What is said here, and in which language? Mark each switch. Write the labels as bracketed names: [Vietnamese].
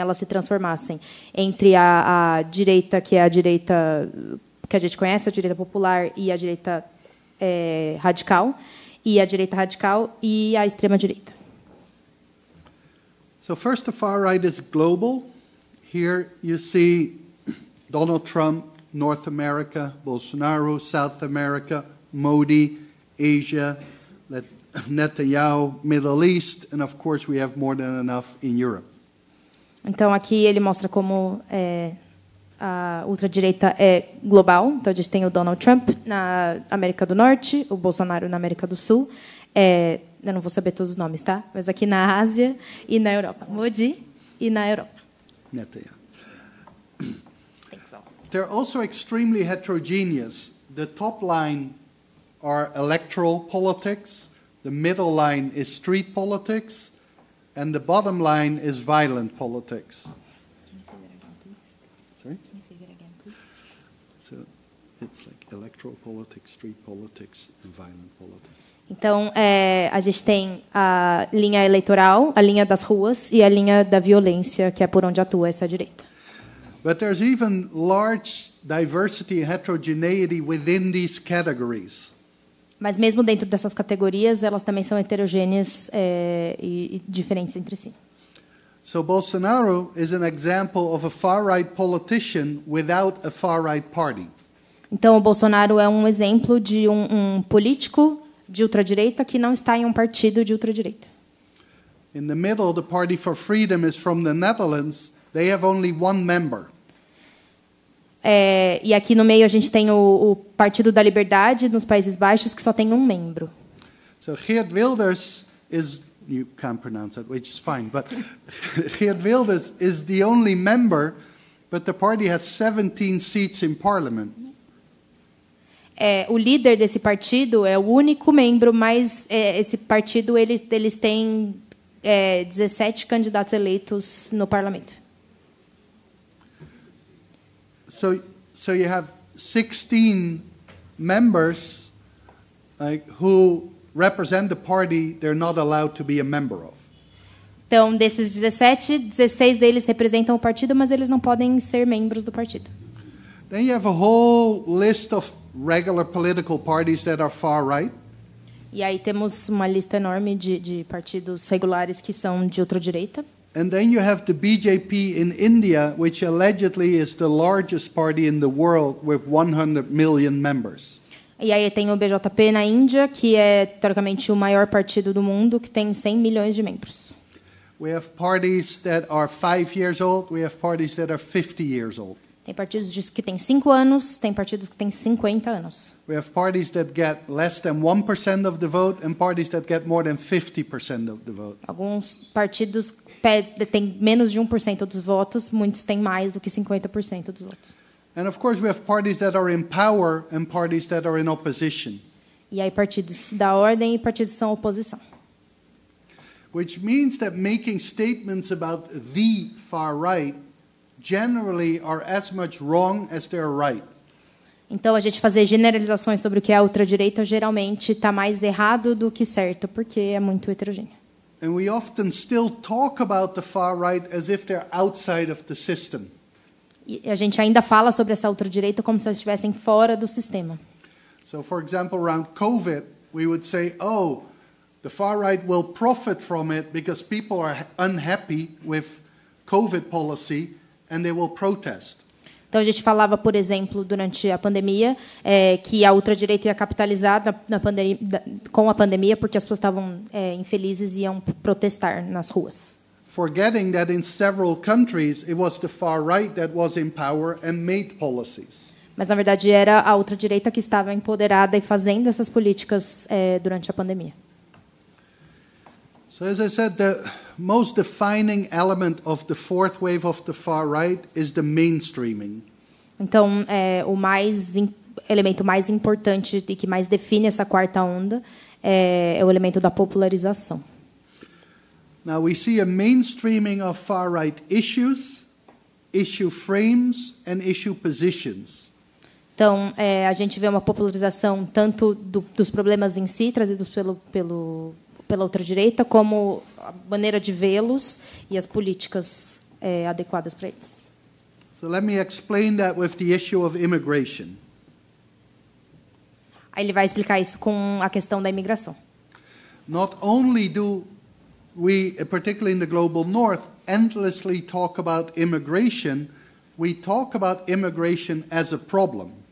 [Portuguese] Elas se transformassem entre a direita, que é a direita que a gente conhece, a direita popular, e a direita radical, e a direita radical e a extrema direita. [English] So first, the far right is global. Here you see Donald Trump, North America, Bolsonaro, South America, Modi, Asia, Netanyahu, Middle East, and of course we have more than enough in Europe. [Portuguese] Então aqui ele mostra como a ultradireita é global. Então a gente tem o Donald Trump na América do Norte, o Bolsonaro na América do Sul. Eu não vou saber todos os nomes, tá? Mas aqui na Ásia e na Europa. Modi e na Europa. Netanyahu. [English] They're also extremely heterogeneous. The top line are electoral politics, the middle line is street politics, and the bottom line is violent politics. Can you say that again, please? Sorry? Can you say that again, please? So it's like electoral politics, street politics, and violent politics. [Portuguese] Então, a gente tem a linha eleitoral, a linha das ruas e a linha da violência, que é por onde atua essa direita. [English] But there's even large diversity and heterogeneity within these categories. [Portuguese] Mas mesmo dentro dessas categorias, elas também são heterogêneas e diferentes entre si. [English] So Bolsonaro is an example of a far-right politician without a far-right party. [Portuguese] Então, o Bolsonaro é um exemplo de um político de ultradireita que não está em um partido de ultradireita. [English] In the middle, the Party for Freedom is from the Netherlands. They have only one member. [Portuguese] E aqui no meio a gente tem o Partido da Liberdade nos Países Baixos, que só tem um membro. [English] So Geert Wilders is, you can't pronounce that, which is fine, but Geert Wilders is the only member but the party has 17 seats in parliament. [Portuguese] O líder desse partido é o único membro, mas esse partido eles têm 17 candidatos eleitos no parlamento. [English] So you have 16 members who represent the party they're not allowed to be a member of. [Portuguese] Então, desses 17, 16 deles representam o partido, mas eles não podem ser membros do partido. [English] Then you have a whole list of regular political parties that are far right. [Portuguese] E aí temos uma lista enorme de partidos regulares que são de ultradireita. [English] And then you have the BJP in India, which allegedly is the largest party in the world with 100 million members. [Portuguese] E aí tem o BJP na Índia, que é teoricamente o maior partido do mundo, que tem 100 milhões de membros. [English] We have parties that are 5 years old, we have parties that are 50 years old. [Portuguese] Tem partidos que têm 5 anos, tem partidos que têm 50 anos. [English] We have parties that get less than 1% of the vote and parties that get more than 50% of the vote. [Portuguese] Alguns partidos têm menos de 1% dos votos, muitos têm mais do que 50% dos votos. [English] And of course we have parties that are in power and parties that are in opposition. [Portuguese] E aí partidos da ordem e partidos que são oposição. [English] Which means that making statements about the far right generally are as much wrong as they're right. [Portuguese] Então, a gente fazer generalizações sobre o que é a ultradireita geralmente está mais errado do que certo, porque é muito heterogêneo. [English] And we often still talk about the far right as if they're outside of the system. [Portuguese] E a gente ainda fala sobre essa ultradireita como se elas estivessem fora do sistema. [English] So, for example, around COVID, we would say, oh, the far right will profit from it because people are unhappy with COVID policy and they will protest. [Portuguese] Então, a gente falava, por exemplo, durante a pandemia, que a ultradireita ia capitalizar com a pandemia porque as pessoas estavam infelizes e iam protestar nas ruas. [English] Forgetting that in several countries it was the far right that was in power and made policies. [Portuguese] Mas, na verdade, era a ultradireita que estava empoderada e fazendo essas políticas durante a pandemia. [English] So, as I said, the most defining element of the fourth wave of the far right is the mainstreaming. [Portuguese] Então, o elemento mais importante e que mais define essa quarta onda é o elemento da popularização. [English] Now, we see a mainstreaming of far right issues, issue frames, and issue positions. [Portuguese] Então, a gente vê uma popularização tanto dos problemas em si, trazidos pela ultradireita, como a maneira de vê-los e as políticas adequadas para eles. [English] So let me explain that with the issue of immigration. [Portuguese] Aí ele vai explicar isso com a questão da imigração. [English] Not only do we, particularly in the global north, endlessly talk about immigration, we talk about immigration as a problem.